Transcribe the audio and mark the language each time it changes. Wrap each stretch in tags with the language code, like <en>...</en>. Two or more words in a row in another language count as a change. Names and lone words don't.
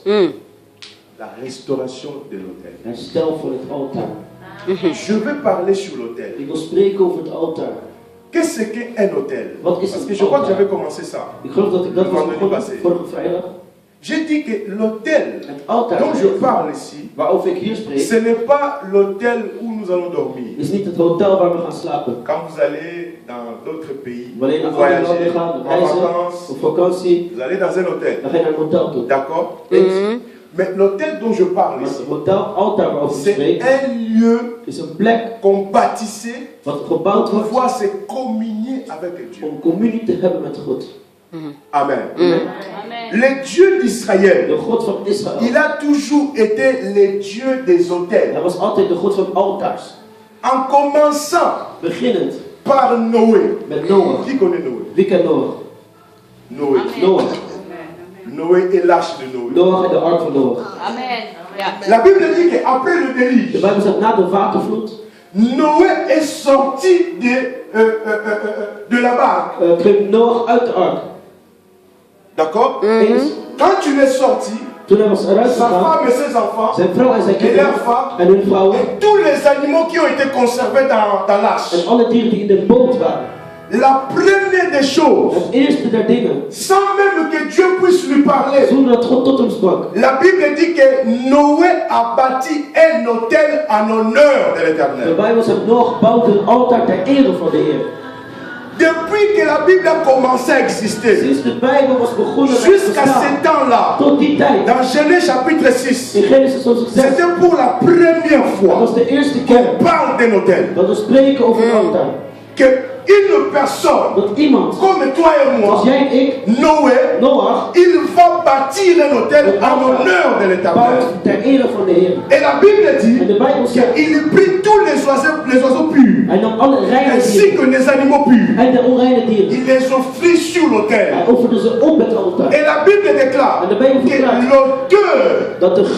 <fr>La restauration de l'autel.</fr> <nl>Herstel van het altaar.</nl> <fr>Je vais parler sur l'autel.</fr> <nl>Ik wil spreken over het altaar.</nl> <fr>Qu'est-ce qu'un autel?</fr> <nl>Wat is</nl> <fr>Parce</fr> <nl>een</nl> <fr>que je crois que</fr> <nl>altaar?</nl> <fr>j'avais commencé ça.</fr> <nl>Ik geloof dat ik dat was</nl> <fr>Vendredi</fr> <nl>begonnen</nl> <fr>passé.</fr> <nl>vorige vrijdag.</nl> <fr>J'ai dit que l'autel</fr> <nl>Het altaar</nl> <fr>dont je parle ici,</fr> <nl>waarover ik hier spreek,</nl> <fr>ce n'est pas l'autel où nous allons dormir.</fr> <nl>is niet het hotel waar we gaan slapen.</nl> <fr>Quand vous allez dans d'autres pays,</fr> <nl>Wanneer je</nl> <fr>vous</fr> <nl>naar andere landen</nl> <fr>voyagez,</fr> <nl>gaat,</nl> <fr>en</fr> <nl>reizen,</nl> <fr>vacances,</fr> <nl>op vakantie,</nl> <fr>vous allez dans un hôtel.</fr> <nl>dan ga je naar een hotel toe.</nl> <fr>D'accord?</fr> <nl>Eens.</nl> <fr>Mais l'hôtel dont je parle</fr> <nl>Maar</nl> <fr>ici,</fr> <nl>het hotel, altaar waarover ik</nl> <fr>c'est</fr> <nl>spreek,</nl> <fr>un lieu</fr> <nl>is een plek</nl> <fr>qu'on bâtissait</fr> <nl>wat</nl> <fr>pour</fr> <nl>gebouwd wordt</nl> <fr>pouvoir se communier avec Dieu.</fr> <nl>om communie te hebben met God.</nl> <fr>Amen.</fr> <nl>Amen.</nl> <fr>Le Dieu d'Israël,</fr> <nl>De God van Israël.</nl> <fr>il a toujours été le Dieu des hôtels.</fr> <nl>Hij was altijd de God van altaars.</nl> <fr>En commençant</fr> <nl>Beginnend</nl> <fr>par Noé.</fr> <nl>met Noach.</nl> <fr>Qui connaît Noé?</fr> <nl>Wie kent Noach?</nl> <fr>Noé.</fr> <nl>Noach.</nl> <fr>Noé et l'arche de Noé.</fr> <nl>Noach en de ark van Noach. Amen. Ja.</nl> <fr>La Bible dit qu'après le</fr> <nl>De</nl> <fr>déluge,</fr> <nl>Bijbel zegt na de watervloed</nl> <fr>Noé est sorti de la barque.</fr> <nl>kreeg Noach uit de ark.</nl> <fr>D'accord?</fr> <nl>Eens,</nl> <fr>Quand tu es sorti,</fr> <nl>toen hij was eruit</nl> <fr>sa</fr> <nl>gegaan,</nl> <fr>femme et ses enfants,</fr> <nl>zijn vrouw en zijn</nl> <fr>et</fr> <nl>kinderen</nl> <fr>leurs femmes,</fr> <nl>en hun vrouwen</nl> <fr>et tous les animaux qui ont été conservés dans l'arche.</fr> <nl>en alle dieren die in de boot waren.</nl> <fr>La première des choses,</fr> <nl>Het eerste der dingen,</nl> <fr>sans même que Dieu puisse lui parler,</fr> <nl>zonder dat God tot hem sprak.</nl> <fr>la Bible dit que Noé a bâti un autel en honneur de</fr> <nl>De</nl> <fr>l'Éternel.</fr> <nl>Bijbel zegt Noach bouwde een altaar ter ere van de Heer.</nl> <fr>Depuis que la Bible a commencé à exister,</fr> <nl>Sinds de Bijbel was begonnen met</nl> <fr>jusqu'à</fr> <nl>bestaan,</nl> <fr>ce temps-là,</fr> <nl>tot die tijd,</nl> <fr>dans Genèse chapitre 6,</fr> <nl>in Genesis hoofdstuk 6,</nl> <fr>c'était pour la première</fr> <nl>dat</nl> <fr>fois</fr> <nl>was de eerste keer</nl> <fr>qu'on parle d'un autel.</fr> <nl>dat we spreken over een altaar.</nl> <fr>Que une personne</fr> <nl>Dat iemand,</nl> <fr>comme toi et moi,</fr> <nl>als jij en ik,</nl> <fr>Noé,</fr> <nl>Noach,</nl> <fr>il va bâtir un autel en honneur de l'Éternel.</fr> <nl>bouwt ter ere van de Heer.</nl> <fr>Et la Bible</fr> <nl>En</nl> <fr>dit</fr> <nl>de Bijbel zegt,</nl> <fr>qu'il prit tous les oiseaux purs,</fr> <nl>hij nam alle reine</nl> <fr>ainsi</fr> <nl>dieren</nl> <fr>que les animaux purs.</fr> <nl>en de onreine dieren.</nl> <fr>Il les offrit sur l'autel.</fr> <nl>Hij offerde ze op het altaar.</nl> <fr>Et la Bible déclare</fr> <nl>En de Bijbel</nl> <fr>que</fr> <nl>verklaart</nl> <fr>l'auteur</fr> <nl>dat de</nl>